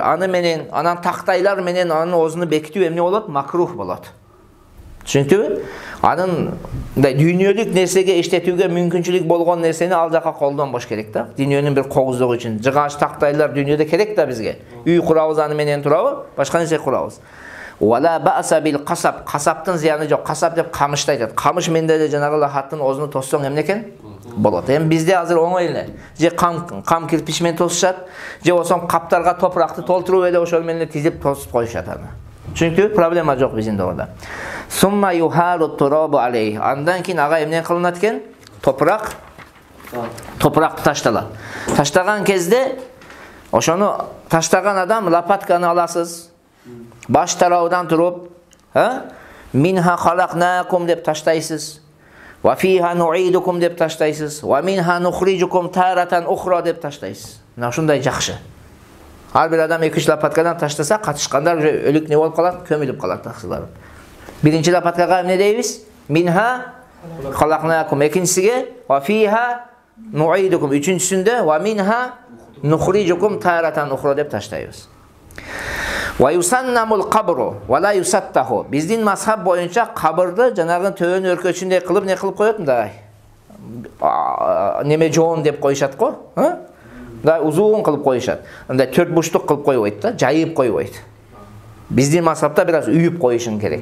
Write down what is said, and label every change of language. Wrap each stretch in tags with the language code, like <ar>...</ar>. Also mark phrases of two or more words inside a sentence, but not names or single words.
<ky>Аны менен, анан тактайлар менен аны озуну бекитүү эмне болот? Макрух болот. Түшүндүңбү? Анын дүйнөлүк нерсеге иштетүүгө мүмкүнчүлүк болгон нерсени ал жака колдонбош керек да. Дүйнөнүн бир когуздугу үчүн. Жыгач тактайлар дүйнөдө керек да бизге. Үй курабыз, аны менен турабы? Башка нерсе курабыз.</ky> <ar>ولا بأس بالقصب.</ar> <ky>Касаптын зыяны жок. Касап деп камышты айтат. Камыш менде эле жанагы лахаттын озуну тоссоң эмне экен? Болот. Эми бизде азыр оңой эле. Же кам кирпич менен тосушат, же болсо каптарга топуракты толтуруп эле ошол менен тизип тосуп коюшат аны. Түшүнүктүбү? Проблема жок биздин орда.</ky> <ar>ثم يهال التراب عليه.</ar> <ky>Андан кийин ага эмне кылынат экен? Топурак ташталат. Таштаган кезде ошону таштаган адам лопатканы аласыз. Баш тарабынан туруп,</ky> <ar>منها خلقناكم</ar> <ky>деп таштайсыз.</ky> <ar>وفيها نعيدكم</ar> <ky>деп таштайсыз.</ky> <ar>ومنها نخرجكم تارة أخرى</ar> <ky>деп таштайсыз. Мына ушундай жакшы. Ар бир адам 2 лопаткадан таштаса, катышкандар өлүк не болуп калат? Көмүлүп калат таксылар. Биринчи лопаткага эмне дейбиз?</ky> <ar>منها خلقناكم. Экинчисиге وفيها نعيدكم. Үчүнчүсүндө ومنها نخرجكم تارة أخرى</ar> <ky>деп таштайбыз.</ky> <ar>ويسنم القبر ولا يسطح.</ar> <ky>Биздин мазхаб боюнча кабырды жанагы төбөнүн өркөчүндөй кылып не кылып коет мындай. Неме жоон деп коюшат го, мындай узун кылып коюшат. Мындай 4 буштук кылып койбойт да, жайып койбойт. Биздин мазхабта бир аз үйүп коюшун керек.</ky>